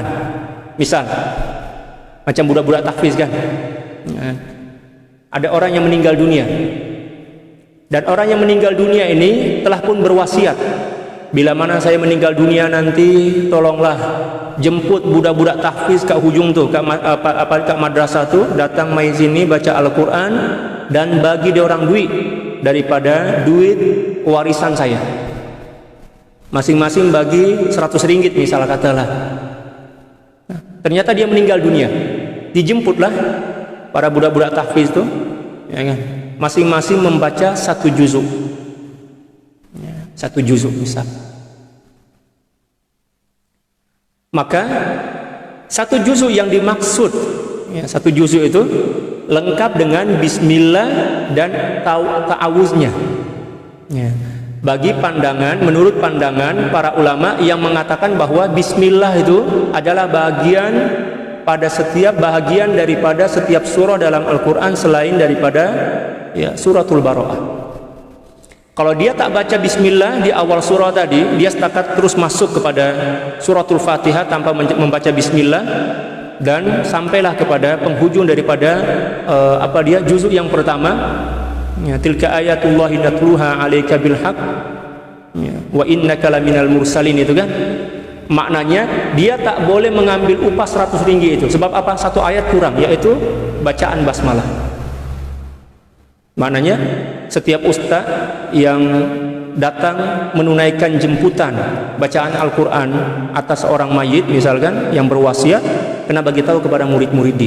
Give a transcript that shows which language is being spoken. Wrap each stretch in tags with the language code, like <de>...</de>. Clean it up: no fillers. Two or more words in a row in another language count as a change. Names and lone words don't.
<ms>Misal macam budak-budak tahfiz kan, ada orang yang meninggal dunia, dan orang yang meninggal dunia ini telah pun berwasiat, bila mana saya meninggal dunia nanti tolonglah jemput budak-budak tahfiz kat hujung tu, kat madrasah tu, datang mai sini baca Al-Quran dan bagi dia orang duit daripada duit warisan saya, masing-masing bagi 100 ringgit misal katalah. Ternyata dia meninggal dunia, dijemputlah para budak-budak tahfiz itu, ya kan? Masing-masing membaca 1 juzuk, ya, 1 juzuk misal. Maka 1 juzuk yang dimaksud, ya, 1 juzuk itu lengkap dengan bismillah dan ta'awuznya. Ya. Bagi pandangan, menurut pandangan para ulama yang mengatakan bahwa bismillah itu adalah bagian pada setiap bahagian daripada setiap surah dalam Al-Quran selain daripada ya, suratul Bara'ah. Kalau dia tak baca bismillah di awal surah tadi, dia setakat terus masuk kepada suratul Fatihah tanpa membaca bismillah, dan sampailah kepada penghujung daripada juzuk yang pertama.</ms> <ar>Ya, تلك آيات الله نتلوها عليك بالحق, ya, وإنك لمن المرسلين,</ar> <ms>itu kan. Maknanya dia tak boleh mengambil upah 100 ringgit itu. Sebab apa? 1 ayat kurang, yaitu bacaan basmalah. Maknanya setiap ustaz yang datang menunaikan jemputan bacaan Al-Quran atas seorang mayit misalkan yang berwasiat, kena bagi tahu kepada murid-murid dia.</ms>